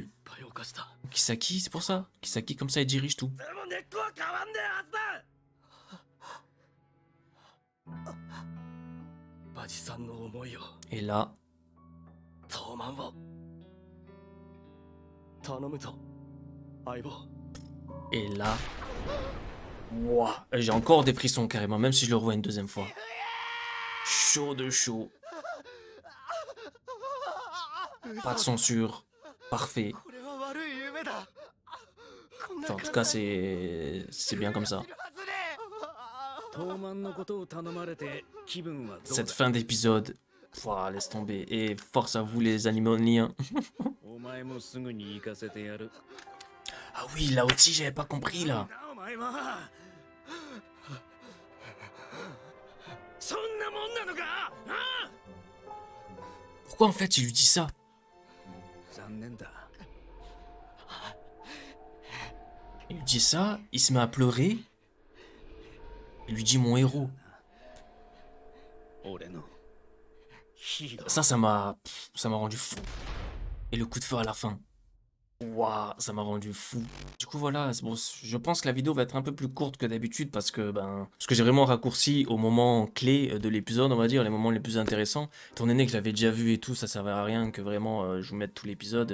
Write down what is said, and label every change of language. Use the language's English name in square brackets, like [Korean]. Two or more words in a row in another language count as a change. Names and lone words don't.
[Japanese] いっぱい犯した [French] Kisaki, c'est pour ça. Kisaki comme ça il dirige tout. [Japanese] でも根っこは変わんねえはずだバジさんの思いを [French] Et là, [Japanese] 東満を頼むぞ相棒 [French] et là. Wouah, j'ai encore des frissons carrément, même si je le revois une deuxième fois. Chaud de chaud. Pas de censure. Parfait. [Japanese] これは悪い夢だ。こんな [French] Enfin, en tout cas, c'est bien comme ça. [Japanese] はずねえ。東満のことを頼まれて気分はどうだ [French] Cette fin d'épisode, pouah, laisse tomber. Et force à vous les animaliens. [Japanese] お前もすぐに行かせてやる [French] Ah oui, là aussi, j'avais pas compris là. [Japanese] なお前はそんなもんなのかああ [French] Pourquoi en fait il lui dit ça? [Japanese] 残念だ [French] Il lui dit ça, il se met à pleurer. Il lui dit mon héros. [Japanese] 俺のヒーロー [French] Ça m'a rendu fou. Et le coup de feu à la fin. Waouh, ça m'a rendu fou. Du coup voilà, bon, je pense que la vidéo va être un peu plus courte que d'habitude parce que j'ai vraiment raccourci au moment clé de l'épisode, on va dire, les moments les plus intéressants. Étant donné que je l'avais déjà vu et tout, ça servait à rien que vraiment je vous mette tout l'épisode.